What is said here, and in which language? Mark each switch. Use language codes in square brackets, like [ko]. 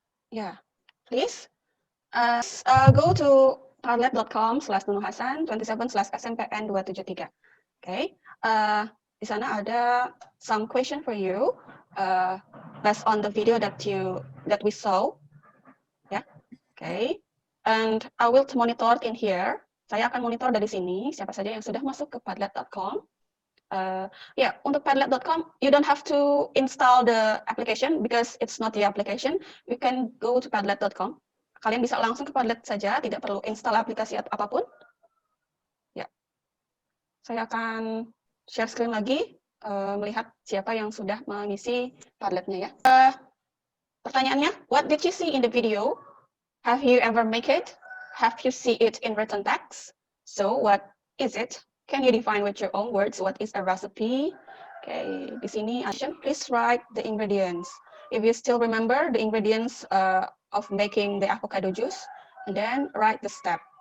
[en] Ya, please go to padlet.com/nunuhasan 27/SMPN 273. Okay, [id] di sana ada [en] some question for you based on the video that we saw. Ya, okay. And I will monitor in here. [id] Saya akan monitor dari sini siapa saja yang sudah masuk ke padlet.com. [en] Ya, untuk padlet.com, you don't have to install the application because it's not the application. You can go to padlet.com. [id] Kalian bisa langsung ke Padlet saja, tidak perlu install aplikasi atau apapun. Ya, saya akan share screen lagi, melihat siapa yang sudah mengisi Padletnya ya. Pertanyaannya, [en] what did you see in the video? Have you ever make it? Have you see it in written text? So, what is it? Can you define with your own words what is a recipe? Okay, [id] di sini, [en] please write the ingredients. If you still remember the ingredients of making the avocado juice, and then write the step.